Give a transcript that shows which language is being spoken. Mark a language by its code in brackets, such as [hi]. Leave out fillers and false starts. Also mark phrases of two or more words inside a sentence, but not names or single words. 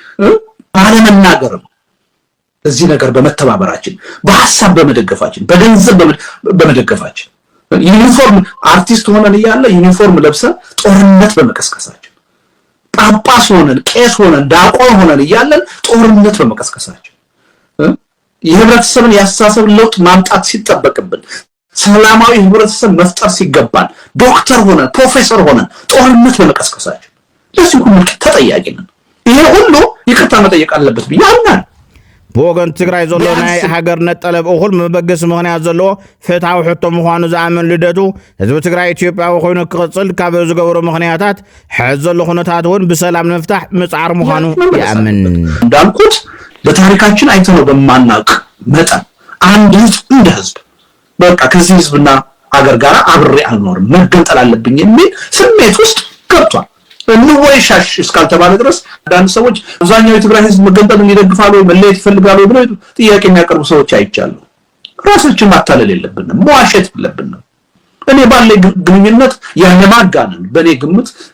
[am] ባለመናገርም እዚህ ነገር በመተባበራችን፣ በሐሳብ በመደገፋችን፣ በገንዘብ በመደገፋችን፣ ዩኒፎርም አርቲስት ሆነን እያለ ዩኒፎርም ለብሰን ጦርነት በመቀስቀሳችን፣ ጳጳስ ሆነን ቄስ ሆነን ዲያቆን ሆነን እያለን ጦርነት በመቀስቀሳችን፣ የህብረተሰብን ያስተሳሰብ ለውጥ ማምጣት ሲጠበቅብን፣ ሰላማዊ ህብረተሰብ መፍጠር ሲገባን ዶክተር ሆነን ፕሮፌሰር ሆነን ጦርነት በመቀስቀሳችን ለዚህ ሁሉ ተጠያቂ ነን። ይሄ ሁሉ ይቅርታ መጠየቅ አለበት ብዬ አምናለሁ። [ti] ብወገን ትግራይ ዘሎ ናይ ሃገርነት ጠለብ እኹል መበገሲ ምክንያት ዘለዎ ፍትሓዊ ሕቶ ምዃኑ ዝኣምን ልደቱ ህዝቢ ትግራይ ኢትዮጵያዊ ኮይኑ ክቕፅል ካብ ዝገብሩ ምክንያታት ሕዚ ዘሎ ኩነታት እውን ብሰላም ንምፍታሕ ምፅዓር ምዃኑ ይኣምን። [am] እንዳልኩት በታሪካችን አይተነው በማናውቅ መጠን አንድ ህዝብ እንደ ህዝብ በቃ ከዚህ ህዝብና አገር ጋር አብሬ አልኖርም መገንጠል አለብኝ የሚል ስሜት ውስጥ ገብቷል። እንወይሻሽ እስካልተባለ ድረስ አንዳንድ ሰዎች አብዛኛው የትግራይ ህዝብ መገንጠልን ይደግፋሉ ወይ መለየት ይፈልጋሉ ብለው ጥያቄ የሚያቀርቡ ሰዎች አይቻሉ። ራሳችን ማታለል የለብንም፣ መዋሸት የለብንም። እኔ ባለኝ ግንኙነት ያለማጋነን በኔ ግምት